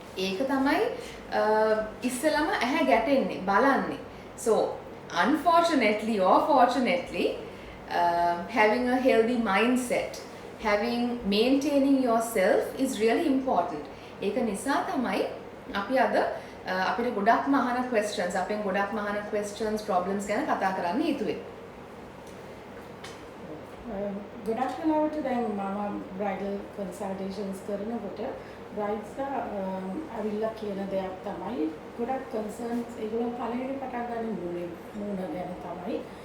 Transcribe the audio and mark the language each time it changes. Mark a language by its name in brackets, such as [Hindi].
[Sinhala] ඒක තමයි ඉස්සෙල්ලාම ඇහැ ගැටෙන්නේ බලන්නේ. [English] So unfortunately or fortunately, having a healthy mindset, maintaining yourself is really important. [Sinhala] ඒක නිසා තමයි අපි අද අපිට ගොඩක්ම අහන questions, අපෙන් ගොඩක්ම අහන questions, problems ගැන කතා කරන්න හිතුවේ. ගොඩක් වෙලාවට දැන් මම bridal consultations කරනකොට brides අවිල්ලා කියන දෙයක් තමයි ගොඩක් concerns ඒගොල්ලෝ පළවෙනි පටන් ගන්න මූණ ගැන තමයි.